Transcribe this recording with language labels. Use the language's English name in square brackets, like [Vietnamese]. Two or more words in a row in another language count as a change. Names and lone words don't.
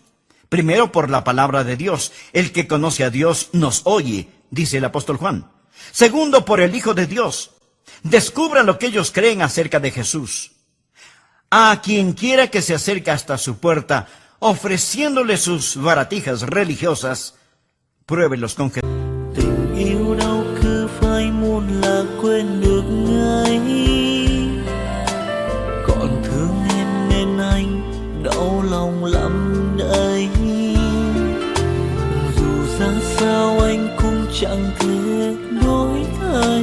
[Spanish] Primero por la palabra de Dios. El que conoce a Dios nos oye, dice el apóstol Juan. Segundo, por el Hijo de Dios. Descubra lo que ellos creen acerca de Jesús. A quien quiera que se acerque hasta su puerta, ofreciéndole sus baratijas religiosas, pruébelos con Jesús. [Vietnamese] Tình yêu đâu cứ phai muôn là quên được ngay. Còn thương em nên anh đau lòng lắm đây. Dù ra sao anh cũng chẳng thể đổi thay.